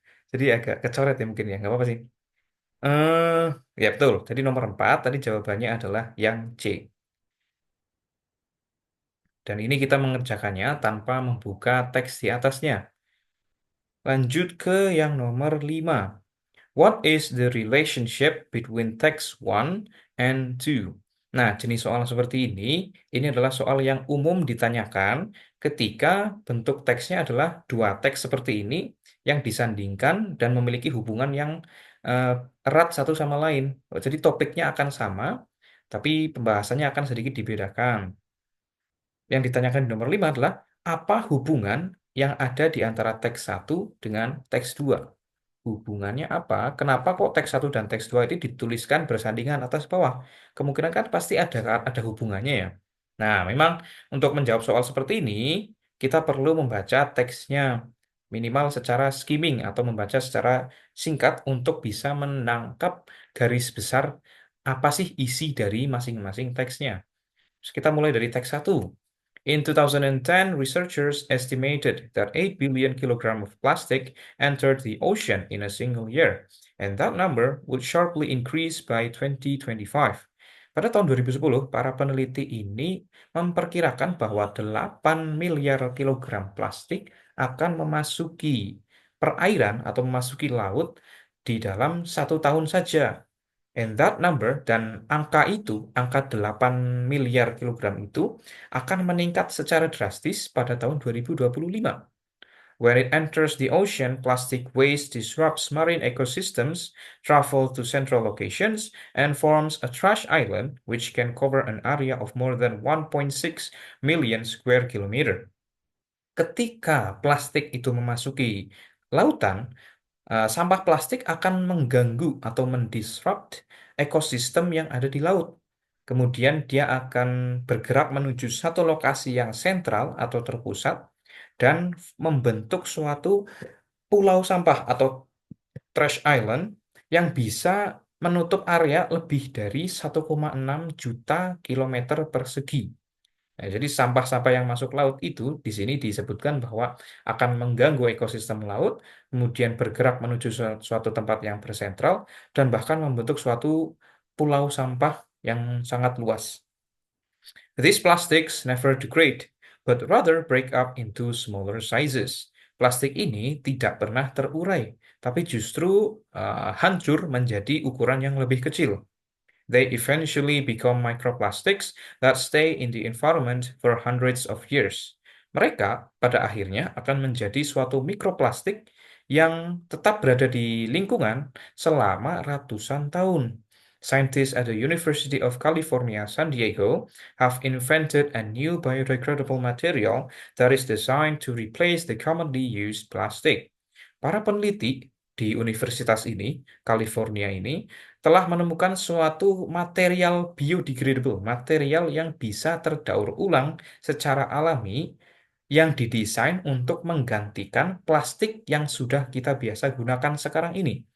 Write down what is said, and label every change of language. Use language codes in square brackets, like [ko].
[id] Jadi agak kecoret ya mungkin ya, nggak apa-apa sih. Eh, ya betul. Jadi nomor 4 tadi jawabannya adalah yang C. Dan ini kita mengerjakannya tanpa membuka teks di atasnya. Lanjut ke yang nomor 5. [en] What is the relationship between text one and two? [id] Nah, jenis soal seperti ini adalah soal yang umum ditanyakan ketika bentuk teksnya adalah dua teks seperti ini yang disandingkan dan memiliki hubungan yang eh, erat satu sama lain. Jadi topiknya akan sama, tapi pembahasannya akan sedikit dibedakan. Yang ditanyakan di nomor 5 adalah apa hubungan yang ada di antara teks satu dengan teks 2? Hubungannya apa? Kenapa kok teks satu dan teks 2 ini dituliskan bersandingan atas bawah? Kemungkinan kan pasti ada hubungannya ya. Nah, memang untuk menjawab soal seperti ini, kita perlu membaca teksnya minimal secara skimming atau membaca secara singkat untuk bisa menangkap garis besar apa sih isi dari masing-masing teksnya. Terus kita mulai dari teks satu. [en] In 2010, researchers estimated that 8 billion kilogram of plastic entered the ocean in a single year, and that number would sharply increase by 2025. [id] Pada tahun 2010, para peneliti ini memperkirakan bahwa 8 miliar kilogram plastik akan memasuki perairan atau memasuki laut di dalam 1 tahun saja. [en] And that number [id] dan angka itu, angka 8 miliar kilogram itu akan meningkat secara drastis pada tahun 2025. [en] When it enters the ocean, plastic waste disrupts marine ecosystems, travels to central locations, and forms a trash island which can cover an area of more than 1.6 million square kilometer. [id] Ketika plastik itu memasuki lautan, sampah plastik akan mengganggu atau mendisrupt ekosistem yang ada di laut. Kemudian dia akan bergerak menuju satu lokasi yang sentral atau terpusat dan membentuk suatu pulau sampah atau trash island yang bisa menutup area lebih dari 1,6 juta kilometer persegi. Nah, jadi sampah-sampah yang masuk laut itu di sini disebutkan bahwa akan mengganggu ekosistem laut, kemudian bergerak menuju suatu tempat yang bersentral, dan bahkan membentuk suatu pulau sampah yang sangat luas. [en] These plastics never degrade, but rather break up into smaller sizes. [id] Plastik ini tidak pernah terurai, tapi justru hancur menjadi ukuran yang lebih kecil. [en] They eventually become microplastics that stay in the environment for hundreds of years. [id] Mereka pada akhirnya akan menjadi suatu mikroplastik yang tetap berada di lingkungan selama ratusan tahun. [en] Scientists at the University of California, San Diego, have invented a new biodegradable material that is designed to replace the commonly used plastic. [id] Para peneliti di universitas ini, California ini, telah menemukan suatu material biodegradable, material yang bisa terdaur ulang secara alami yang didesain untuk menggantikan plastik yang sudah kita biasa gunakan sekarang ini.